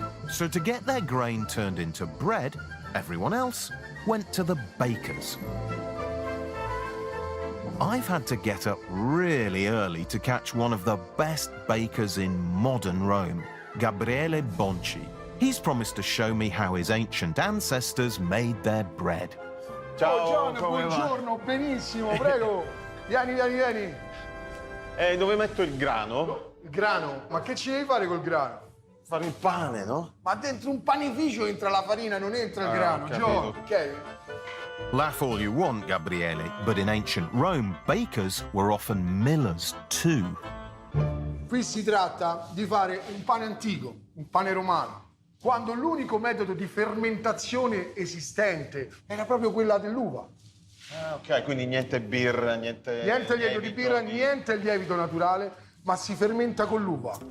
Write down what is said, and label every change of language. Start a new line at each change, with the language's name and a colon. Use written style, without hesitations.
English: So to get their grain turned into bread, everyone else went to the bakers. I've had to get up really early to catch one of the best bakers in modern Rome, Gabriele Bonci. He's promised to show me how his ancient ancestors made their bread.
Italian: Ciao, buongiorno, benissimo, prego. Vieni. Dove metto il grano? Il grano? Ma che ci devi fare col grano? fare il pane, no? Ma dentro un panificio entra la farina, non entra il grano, capito. John. Ok?
English: Laugh all you want, Gabriele, but in ancient Rome, bakers were often millers too.
Italian: Qui si tratta di fare un pane antico, un pane romano, quando l'unico metodo di fermentazione esistente era proprio quella dell'uva. Ah, ok, quindi niente birra, niente Niente lievito di birra, niente lievito naturale, ma si fermenta con l'uva.